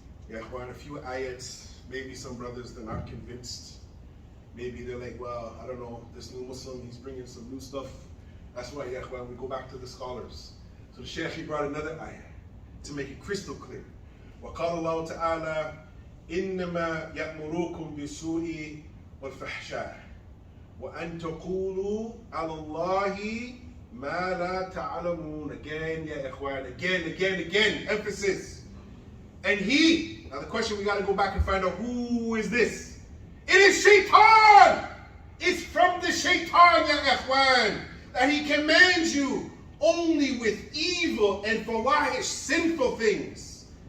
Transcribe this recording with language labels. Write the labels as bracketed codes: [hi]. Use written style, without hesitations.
[en] Ya ikhwan, a few ayats, maybe some brothers, they're not convinced. Maybe they're like, well, I don't know, this new Muslim, he's bringing some new stuff. That's why, ya ikhwan, we go back to the scholars. So the Shaykh, he brought another ayah to make it crystal clear. [ar] وَقَالَ اللَّهُ تَعَالَى إنما يأمركم بالسوء والفحشاء وأن تقولوا على الله ما لا تعلمون. [en] Again, [ar] يا إخوان, [en] again, emphasis. And he, now the question, we got to go back and find out who is this. It is Shaitan. It's from the Shaitan, ya Ikhwan, that he commands you only with evil and fawahish, sinful things.